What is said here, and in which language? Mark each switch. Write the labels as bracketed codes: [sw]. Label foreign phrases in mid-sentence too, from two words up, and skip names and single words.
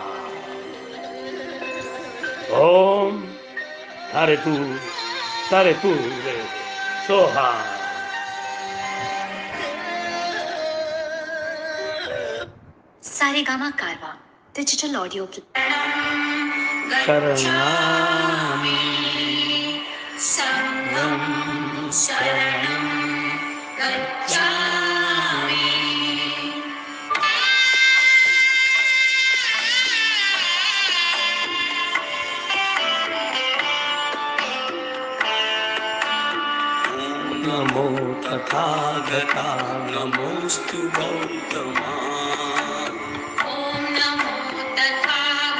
[sa] ओम तारे तू रे सोहा। सारेगामा कारवा डिजिटल ऑडियो [pi] शरणामि संघं शरणं गच्छामि। नमो तथागता नमोस्तु गौतमा। ॐ नमो तथा